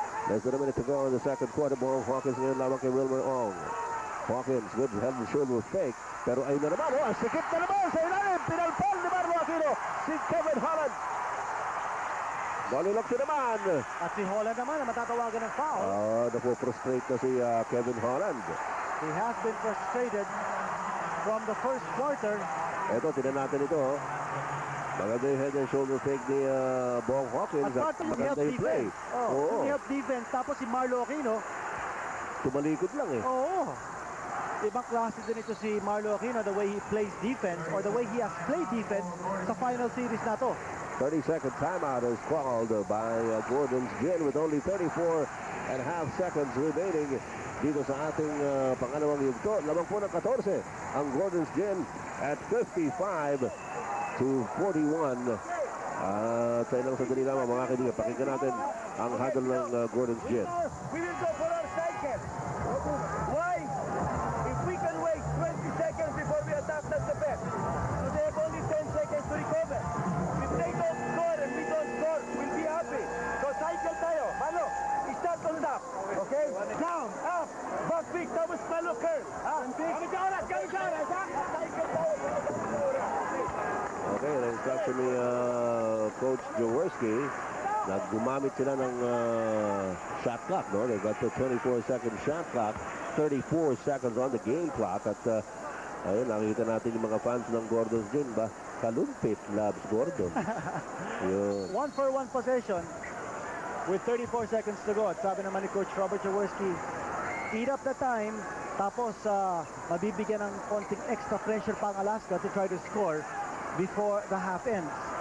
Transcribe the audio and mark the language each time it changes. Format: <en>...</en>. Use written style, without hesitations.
<en>Less than a minute to go in the second quarter.</en> <tl>Bong Hawkins ngayon lamang kay Wilmer Ong.</tl> <en>Hawkins, good head and shoulder fake.</en> <tl>Pero ayun na naman, ang sikip na naman sa ilalim. Pinalpal ni Marlo Aquino, si Kevin Holland. Noli Locsin naman. At si Holland naman na matatawagan ng foul. Napo-frustrate na si Kevin Holland.</tl> <en>He has been frustrated from the first quarter.</en> <tl>Ito, tinan natin ito. Maganda yung head and shoulder fake ni Bong Hawkins. At part yung help</tl> <en>play.</en> <tl>defense. Yung help defense. Tapos si Marlo Aquino. Tumalikod lang eh. Oo. ibang klase din ito si Marlo Aquino,</tl> <en>the way he plays defense or the way he has played defense</en> <tl>sa final series na to.</tl> <en>30-second timeout is called by Gordon's Gin with only 34 and a half seconds remaining</en> <tl>dito sa ating pangalawang yugto. Lamang po ng 14 ang Gordon's Gin at 55 to 41. Sa ilang sandali lamang mga kaibigan, pakinggan natin ang huddle ng Gordon's Gin.</tl> <en>We will go for our cycle. Why? If we can wait 20 seconds before we attack, that's the best. So they have only 10 seconds to recover. If they don't score and we don't score, we'll be happy.</en> <tl>So cycle tayo.</tl> <en>Malo, start on top. Okay? Down, up, back pick, tapos malo curl.</en> <tl>Kami sa oras, ha? Cycle tayo. Okay, na-instruction ni Coach Jaworski na gumamit sila ng shot clock, no?</tl> <en>They got the 24-second shot clock, 34 seconds on the game clock.</en> <tl>At ayun, nakikita natin yung mga fans ng Gordon's Gin ba? Kalumpit, Labs Gordon. Yun.</tl> <en>1-for-1 possession with 34 seconds to go.</en> <tl>At sabi naman ni Coach Robert Jaworski,</tl> <en>eat up the time,</en> <tl>tapos mabibigyan ng konting extra pressure pa ang</tl> <en>Alaska to try to score before the half ends.</en>